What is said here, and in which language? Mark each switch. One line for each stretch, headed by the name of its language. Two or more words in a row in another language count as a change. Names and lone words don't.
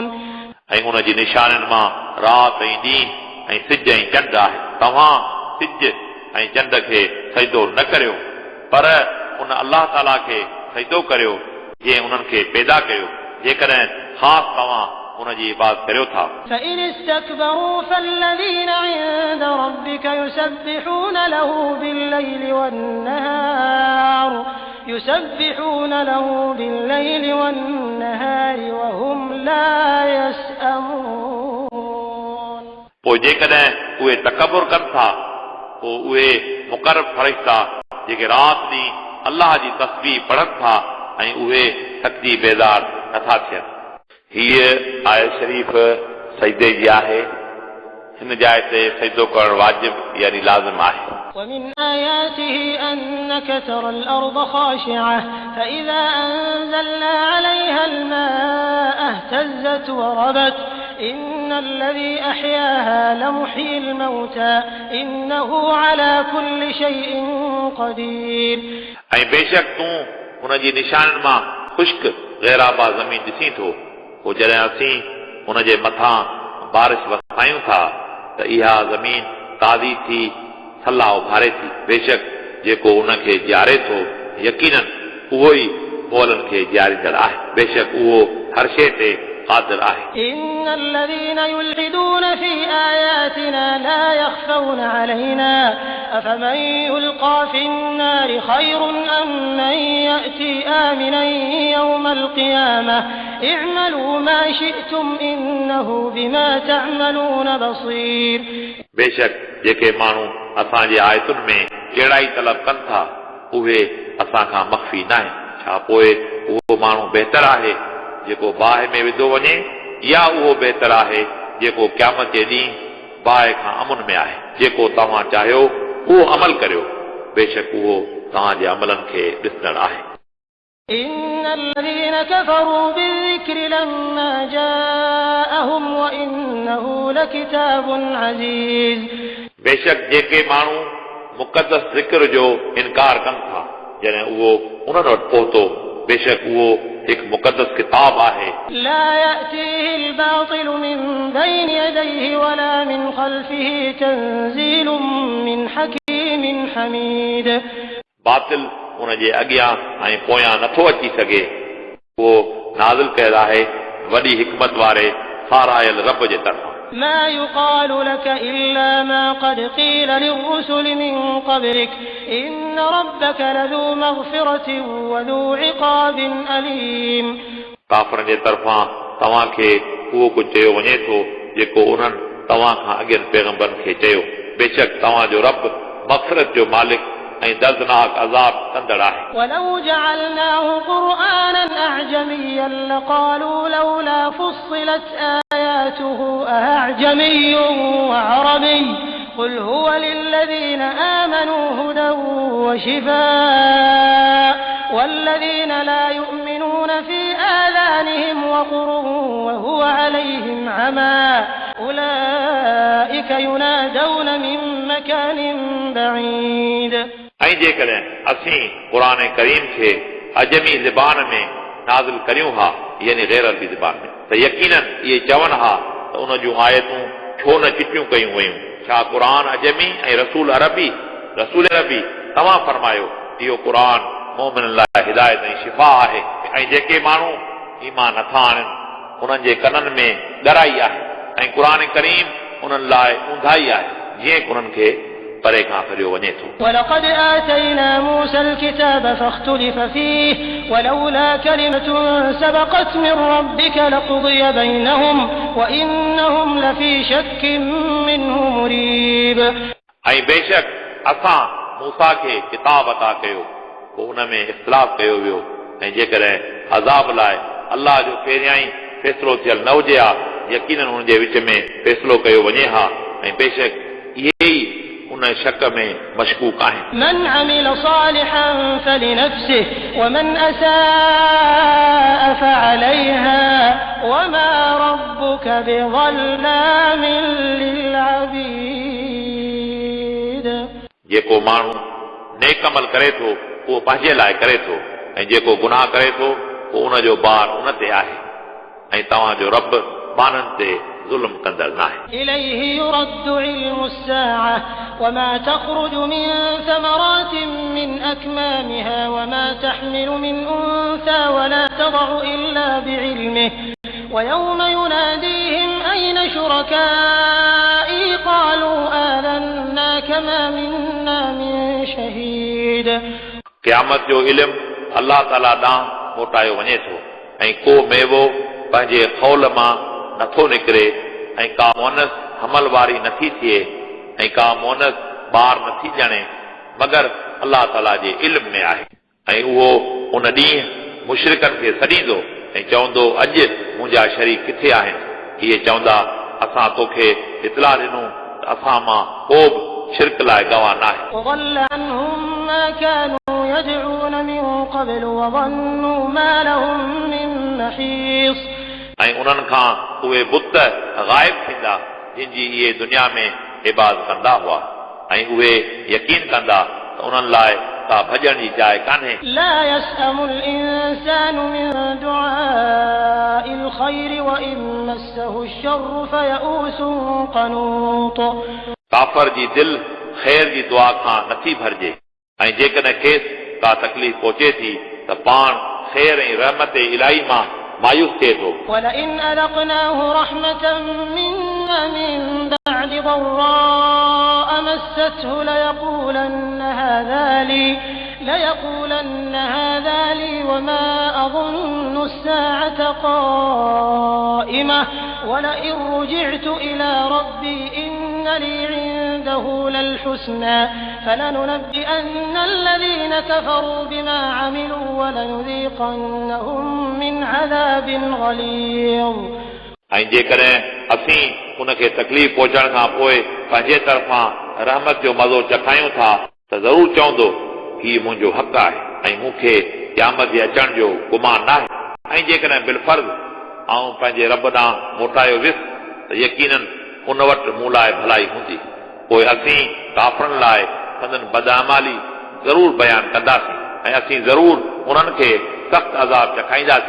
Sindhi: ऐं उन जी निशाननि मां राति ऐं ॾींहुं ऐं सिज ऐं चंड आहे तव्हां सिज ऐं चंड खे सजदो न करियो पर उन अल्लाह ताला खे सजदो करियो जंहिं उन्हनि खे पैदा कयो जेकॾहिं ख़ासि तव्हां उन जी इबादत करियो था
Arabic: فإن استكبروا فالذين عند ربك يسبحون له بالليل والنهار وهم لا يسأمون
Sindhi: पोइ जेकॾहिं उहे तकबुर कनि था पोइ उहे मुक़रब फ़रिश्ता जेके राति ॾींहुं अल्लाह जी तस्बीह पढ़नि था ऐं उहे थकिजी बेज़ार नथा थियनि हीअ आयत शरीफ़ सजदे जी आहे हिन जाइ ते सजदो करणु वाजिब यानी लाज़िम आहे
Arabic: ومن آياته أنك ترى الأرض خاشعة فإذا أنزلنا عليها الماء اهتزت وربت إن الذي أحياها لمحيي الموتى إنه على كل شيء قدير
Sindhi: ऐं बेशक तूं हुन जी निशाननि मां ख़ुश्क गैराबा ज़मीन ॾिसीं थो पोइ जॾहिं असीं हुन जे मथां बारिश वसायूं था त इहा ज़मीन ताज़ी थी थल्ला उभारे थी बेशक जेको उन खे ॼारे थो यकीनन उहो ई मोलनि खे ॼारींदड़ आहे बेशक उहो हर शइ ते قادر आहे
Arabic: إن الذين يلحدون في آياتنا لا يخفون علينا أفمن يلقى في النار خير أم من يأتي آمنا يوم القيامة اعملوا ما شئتم إنه بما تعملون بصير
Sindhi: बेशक जेके माण्हू असांजे आयतुनि में कहिड़ाई तलब कनि था उहे असां खां मख़फ़ी न आहिनि छा पोइ उहो माण्हू बहितर आहे जेको बाहि में विधो वञे या उहो बहितर आहे जेको क़यामत जे ॾींहुं बाहि खां अमुन में आहे जेको तव्हां चाहियो उहो अमल करियो बेशक उहो तव्हांजे अमलनि खे ॾिसंदड़ आहे
Arabic: إن الذين كفروا بالذكر لما جاءهم وإنه لكتاب عزيز
Sindhi: बेशक जेके माण्हू मुक़दस ज़िक्र जो इनकार कनि था जॾहिं उहो उन्हनि वटि पहुतो बेशक उहो हिकु मुक़दस किताब आहे
Arabic: لا يأتيه الباطل من بين يديه ولا من خلفه تنزيل من حكيم حميد
Sindhi: बातिल उन जे अॻियां ऐं पोयां नथो अची सघे उहो नाज़िल कयल आहे वॾी हिकमत वारे सारायल रब जे तरफ़ां
Arabic: ما يقال لك إلا ما قد قيل للرسل من قبلك إن ربك لذو مغفرة وذو عقاب أليم
Sindhi: काफ़रनि जे तरफ़ां तव्हांखे उहो कुझु चयो वञे थो जेको उन्हनि तव्हां खां अॻियनि पैगंबरनि खे चयो बेशक तव्हांजो रब मग़फ़िरत जो मालिक ऐं दर्दनाक अज़ाब कंदड़ आहे
Arabic: ولو جعلناه قرآنا أعجميا لقالوا لولا فصلت آياته أأعجمي وعربي قل هو للذين آمنوا هدى وشفاء والذين لا يؤمنون في آذانهم وقر وهو عليهم عمى أولئك ينادون من مكان بعيد
Sindhi: ऐं जेकॾहिं असीं क़ुर करीम खे अजमी ज़बान में नाज़िल करियूं हा यानी गैर अरबी ज़बान में त यकीनन इहे चवनि हा त उन जूं आयतूं छो न चिटियूं कयूं वयूं छा क़ुर अजमी ऐं रसूल अरबी तव्हां फरमायो इहो क़ुर मोमिननि लाइ हिदायत ऐं शिफ़ा आहे ऐं जेके माण्हू ईमान नथा आणनि उन्हनि जे कननि में ॻराई आहे ऐं क़ुर करीम उन्हनि लाइ ऊंधाई आहे जीअं उन्हनि खे परे खां फिरियो वञे थो
Arabic: ولقد آتينا موسى الكتاب فاختلف فيه ولولا كلمة سبقت من ربك لقضي بينهم وإنهم لفي شك منه مريب
Sindhi: ऐं बेशक असां मूसा खे किताब अता कयो पोइ उन में इख़्तिलाफ़ कयो वियो ऐं जेकॾहिं अज़ाब लाइ अलाह जो पहिरियां ई फ़ैसिलो थियल न हुजे हा यकीनन हुन जे विच में फ़ैसिलो कयो वञे हा ऐं बेशक इहे ई उन शक में मशकूक आहिनि
Arabic: من عمل صالحا فلنفسه ومن أساء فعليها وما ربك بظلام للعبيد
Sindhi: जेको माण्हू नेक अमल करे थो उहो पंहिंजे लाइ करे थो ऐं जेको गुनाह करे थो पोइ उन जो बार उन ते आहे ऐं तव्हांजो रब बाननि ते ज़ुल्म कंदड़ नाहे
Arabic: إليه يرد علم الساعة وما تخرج من ثمرات من أكمامها وما تحمل من أنثى ولا تضع إلا بعلمه ويوم يناديهم أين شركائي قالوا آذناك ما منا من شهيد
Sindhi: क़यामत जो इल्मु अलाह ताला ॾांहुं मोटायो वञे थो ऐं को मेवो पंहिंजे खौल मां नथो निकिरे ऐं का मोनस हमल वारी नथी थिए ऐं का मोनस ॿार नथी ॼणे मगर अलाह ताला जे इल्म में आहे ऐं उहो उन ॾींहुं मुशरिकनि खे सॾींदो ऐं चवंदो अॼु मुंहिंजा शरीक किथे आहिनि इहे चवंदा असां तोखे इतला ॾिनूं त असां मां को बि शिरक लाइ गवाह नाहे
Arabic: وضل عنهم ما كانوا يدعون من قبل وظنوا ما لهم من محيص
Sindhi: ऐं उन्हनि खां उहे बुत ग़ाइब थींदा जिन जी इहे दुनिया में इबादत कंदा हुआ ऐं उहे यकीन कंदा त उन्हनि लाइ का भॼण जी जाइ कान्हे
Arabic: لا يسأم الإنسان من دعاء الخير وإن مسه الشر فيئوس قنوط
Sindhi: काफ़र जी दिल ख़ैर जी दुआ खां नथी भरिजे ऐं जेकॾहिं खेसि का तकलीफ़ पहुचे थी त पाण ख़ैर ऐं रहमत इलाही मां मायूस थिए थो
Arabic: ولئن أذقناه رحمة منا من بعد ضراء مسته ليقولن هذا لي وما أظن الساعة قائمة ولئن رجعت إلى ربي إن لي عنده للحسنى فلننبئن الذين كفروا بما عملوا ولنذيقنهم من عذاب غليظ
Sindhi: ऐं जेकॾहिं असीं उनखे तकलीफ़ पहुचण खां पोइ पंहिंजे तरफ़ां रहमत जो मज़ो चखायूं था त ज़रूरु चवंदो हीउ मुंहिंजो हक़ आहे ऐं मूंखे क़यामत जे अचण जो गुमान नाहे ऐं जेकॾहिं बिलफर्ज़ आऊं पंहिंजे रब ॾांहुं मोटायो वियुसि त यकीनन उन वटि मूं लाइ भलाई हूंदी पोइ असीं काफ़रनि लाइ संदन बदअमाली ज़रूरु बयानु कंदासीं ऐं असीं ज़रूरु उन्हनि खे सख़्त अज़ाब चखाईंदासीं